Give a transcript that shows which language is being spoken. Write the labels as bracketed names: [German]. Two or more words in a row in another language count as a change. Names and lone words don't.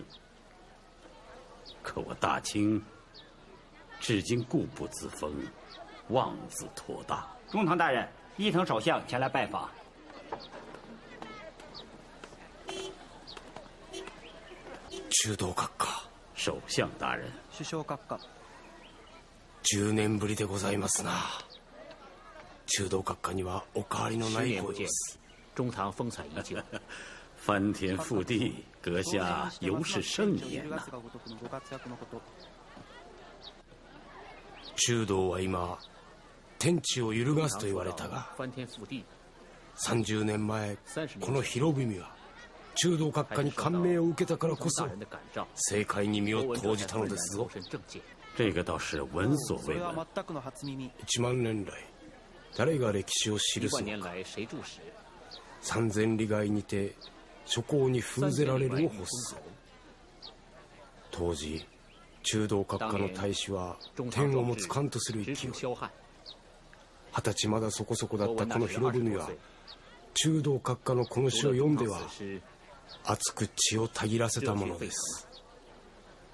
[Chinese] 可我大清至今固步自封，妄自托大。中堂大人，伊藤首相前来拜访。 [Japanese] 中道閣下。 [Chinese] 首相大人。 [Japanese] 首相閣下。 10年ぶりでございますな。中道閣下にはお変わりのないご様子。 [Chinese] 中堂风采依旧。翻天覆地，阁下犹是盛年呐。 [Japanese] 中道は今天地を揺るがすと言われたが、30年前この広文は中道閣下に感銘を受けたからこそ政界に身を投じたのですぞ。 [Chinese] 这个倒是闻所未闻。 [Japanese] 1万年来誰が歴史を記すのか。三千里外にて諸侯に封ぜられるを欲す。当時中道閣下の大志は天をもつ冠とする勢い。20歳まだそこそこだったこの広文は中道閣下のこの詩を読んでは熱く血をたぎらせたものです。